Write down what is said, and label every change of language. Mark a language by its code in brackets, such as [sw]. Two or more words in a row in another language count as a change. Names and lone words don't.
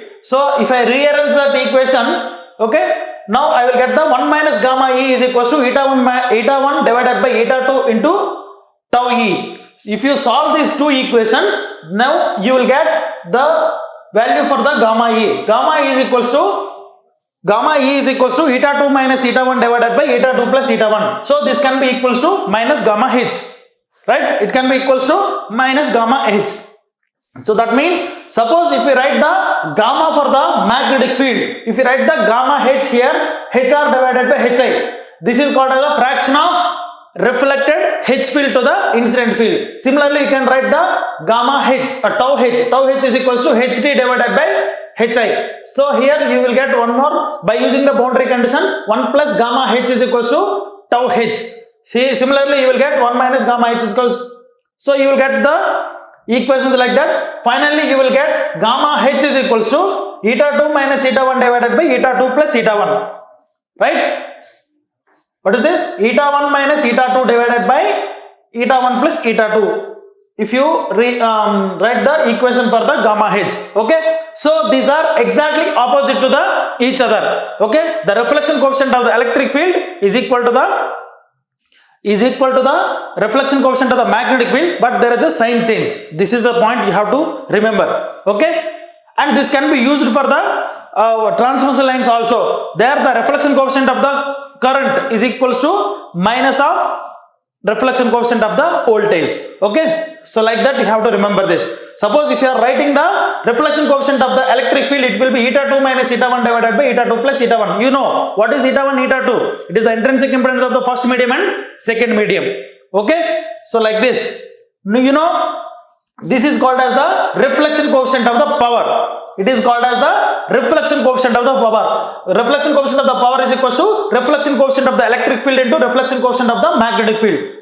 [en] So if I rearrange that equation, okay, now I will get the 1 minus gamma E is equals to eta 1 divided by eta 2 into tau E. If you solve these two equations, now you will get the value for the gamma E. Gamma E is equals to eta 2 minus eta 1 divided by eta 2 plus eta 1. So this can be equals to minus gamma H, right? It can be equals to minus gamma H. So that means, suppose if we write the gamma for the magnetic field, if you write the gamma H here, HR divided by HI, this is called as a fraction of reflected H field to the incident field. Similarly, you can write the gamma H, tau H is equals to HT divided by HI. So here you will get one more by using the boundary conditions. 1 plus gamma H is equals to tau H. See, similarly you will get 1 minus gamma H is equals. So you will get the equations like that. Finally you will get gamma H is equals to eta 2 minus eta 1 divided by eta 2 plus eta 1. Right? What is this? Eta 1 minus eta 2 divided by eta 1 plus eta 2. If you write the equation for the gamma h. Okay? So these are exactly opposite to each other. Okay? The reflection coefficient of the electric field is equal to the reflection coefficient of the magnetic field, but there is a sign change. This is the point you have to remember. Okay? And this can be used for the transmission lines also. There the reflection coefficient of the current is equals to minus of reflection coefficient of the voltage. Okay? So like that you have to remember this. Suppose if you are writing the reflection coefficient of the electric field, it will be eta 2 minus eta 1 divided by eta 2 plus eta 1. You know what is eta 1, eta 2? It is the intrinsic impedance of the first medium and second medium. Okay? So like this. You know, this is called as the reflection coefficient of the power. It is called as the reflection coefficient of the power. Reflection coefficient of the power is equal to reflection coefficient of the electric field into reflection coefficient of the magnetic field.